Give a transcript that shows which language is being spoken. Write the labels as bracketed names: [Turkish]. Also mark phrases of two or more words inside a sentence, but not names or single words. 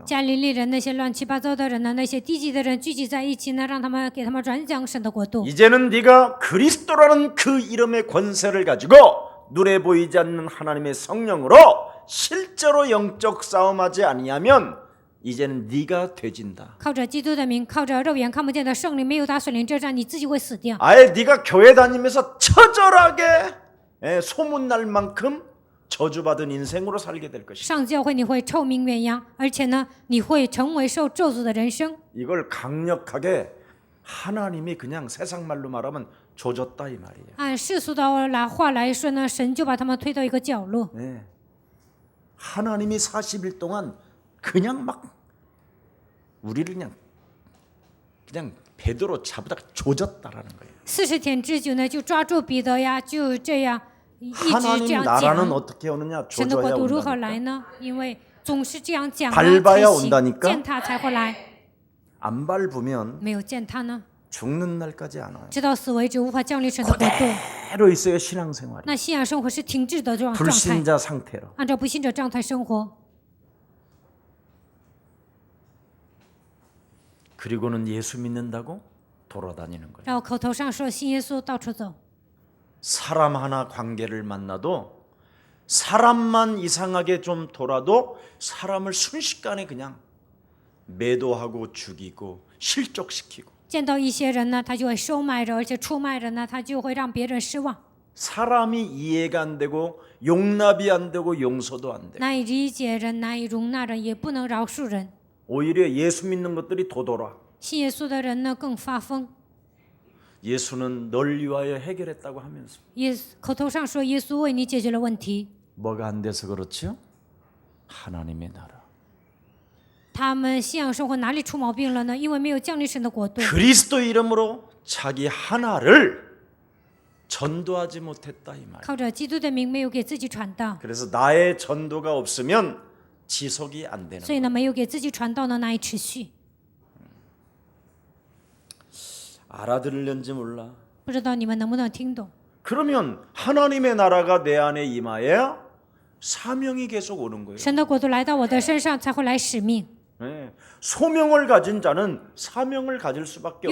[Chinese] 加利利人那些乱七八糟的人呢，那些低级的人聚集在一起呢，让他们给他们传讲神的国度。 [Korean] 이제는 네가 그리스도라는 그 이름의 권세를 가지고 눈에 보이지 않는 하나님의 성령으로 실제로 영적 싸움하지 아니하면 이제는 네가 되진다. [Chinese] 靠着基督的名，靠着肉眼看不见的圣灵，没有打水灵之战，你自己会死掉。 [Korean] 아예 네가 교회 다니면서 처절하게 소문날 만큼 저주받은 인생으로 살게 될 것이다. [Chinese] 上教会你会臭名远扬，而且呢，你会成为受咒诅的人生。 [Korean] 이걸 강력하게 하나님이 그냥 세상 말로 말하면 조졌다 이 말이에요. [Chinese] 按世俗的话来说呢，神就把他们推到一个角落。 [Korean] 네. 하나님이 40일 동안 그냥 막 우리를 그냥 베드로 잡다가 조졌다라는 거예요. [Chinese] 40 天之久呢，就抓住彼得呀，就这样一直这 [Korean] 하나님 [Chinese] 样 [Korean] 나라는 [Chinese] 讲。 [Korean] 어떻게 오느냐? [Chinese] 神的国 [Korean] 조져야 [Chinese] 度如何来 [Korean] 온다니까. [Chinese] 呢？因为总是这样讲 [Korean] 밟아야 [Chinese] 才行 [Korean] 온다니까 [Chinese] 践踏才会来， [Korean] 안 밟으면 [Chinese] 没有践踏呢， [Korean] 죽는 날까지 안 와요. [Chinese] 直到死为止，无法降临神的国度。 [Korean] 그대로 있어요 신앙생활이. [Chinese] 那信仰生活是停滞的状态， [Korean] 불신자 상태로. [Chinese] 按照不信者状态生活。 [Korean] 그리고는 예수 믿는다고 돌아다니는 거예요. [Chinese] 然后口头上说信耶稣，到处走。 [Korean] 사람 하나 관계를 만나도 사람만 이상하게 좀 돌아도 사람을 순식간에 그냥 매도하고 죽이고 실족시키고 [Chinese] 见到一些人呢，他就会收买人，而且出卖人呢，他就会让别人失望， [Korean] 사람이 이해가 안 되고 용납이 안 되고 용서도 안 돼. [Chinese] 难以理解人，难以容纳人，也不能饶恕人。 [Korean] 오히려 예수 믿는 것들이 더 돌아. [Chinese] 信耶稣的人呢，更发疯。 [Korean] 예수는 널 위하여 해결했다고 하면서 [Chinese] 口头上说耶稣为你解决了问题， [Korean] 뭐가 안 돼서 그렇죠? 하나님의 나라. [Chinese] 他们信仰生活哪里出毛病了呢？因为没有降临神的国度， [Korean] 그리스도 이름으로 자기 하나를 전도하지 못했다 이 말. [Chinese] 靠着基督的名没有给自己传道， [Korean] 그래서 나의 전도가 없으면 지속이 안 되는 [Chinese] 所以呢没有给自己传道呢难以持续。 [Korean] 알아들을는지 몰라. [Chinese] 不知道你们能不能听懂？ [Korean] 그러면 하나님의 나라가 내 안에 임하여야 사명이 계속 오는 거예요. [Chinese] 神的国度来到我的身上，才会来使命。 [Korean] 네. 소명을 가진 자는 사명을 가질 수밖에